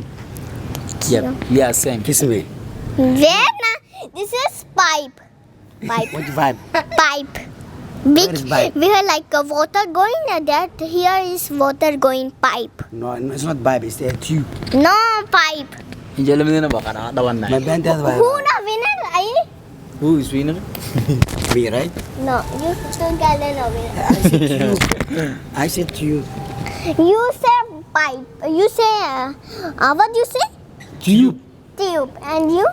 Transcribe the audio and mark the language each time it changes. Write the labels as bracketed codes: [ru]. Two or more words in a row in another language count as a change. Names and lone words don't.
[en] Yep. Yeah, same. kiss me. Where na? This is pipe. Pipe. What vibe? Pipe. Where is pipe? We have like a water going that here is water going pipe. No, it's not vibe. It's a tube. No pipe. Injalamadina ba kana dhawan My na. band has vibe. Who na winner? I Who is winner? Me, right? no. You two girl na winner. I said tube. You say pipe. You say what you say? Tube. Tube. And you?